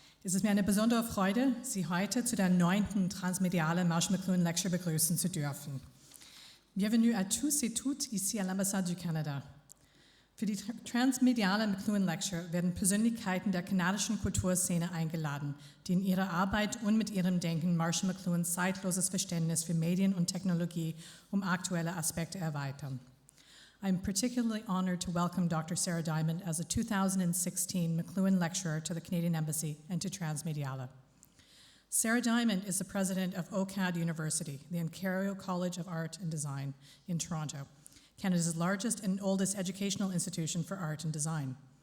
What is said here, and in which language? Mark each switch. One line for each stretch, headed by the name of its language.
German: Es ist mir eine besondere Freude, Sie heute zu der 9. transmediale Marshall McLuhan Lecture begrüßen zu dürfen.
French: Bienvenue à tous et toutes ici à l'Ambassade du Canada.
German: Für die transmediale McLuhan Lecture werden Persönlichkeiten der kanadischen Kulturszene eingeladen, die in ihrer Arbeit und mit ihrem Denken Marshall McLuhans zeitloses Verständnis für Medien und Technologie aktuelle Aspekte erweitern.
English: I'm particularly honored to welcome Dr. Sara Diamond as a 2016 McLuhan Lecturer to the Canadian Embassy and to Transmediale. Sara Diamond is the president of OCAD University, the Ontario College of Art and Design in Toronto, Canada's largest and oldest educational institution for art and design.